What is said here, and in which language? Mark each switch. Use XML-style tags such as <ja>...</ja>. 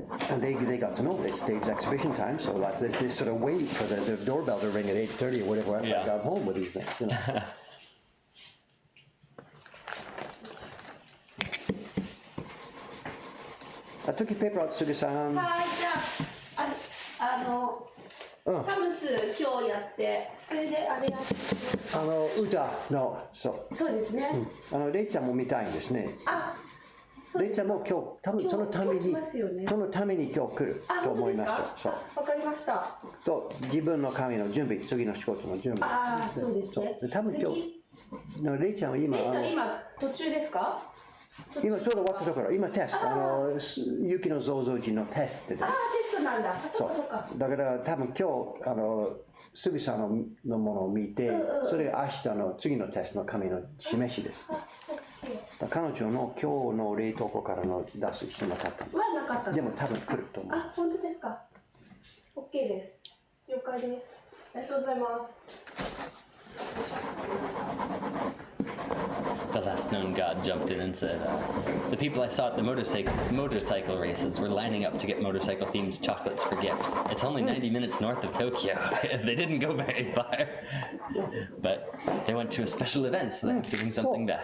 <en>And they got to know it's Dave's exhibition time, so like they sort of wait for the doorbell to ring at 8:30 or whatever after I got home with these things. I took your paper out, Sugi-san.</en> <ja>はい、じゃあ、サムス今日やって、それであれやって。歌の、そうですね。レイちゃんも見たいんですね。レイちゃんも今日、多分そのために、今日来ますよねそのために今日来ると思いますよ。そう。わかりました。と、自分の紙の準備、次の仕事の準備。ああ、そうですね。多分今日、レイちゃんは今、レイちゃん今途中ですか？今ちょうど終わったところ、今テスト、雪の増上寺のテストです。ああ、テストなんだ。そっかそっか。だから多分今日、杉さんのものを見て、それが明日の次のテストの紙の示しです。彼女の今日の冷凍庫からの出す必要なかったの。はなかったの。でも多分来ると思う。あ、本当ですか。OK です。了解です。ありがとうございます。</ja> <en>The last known god jumped in and said, the people I saw at the motorcycle races were lining up to get motorcycle-themed chocolates for gifts. It's only 90 minutes north of Tokyo. They didn't go very far. But they went to a special event, so they have to bring something back.</en>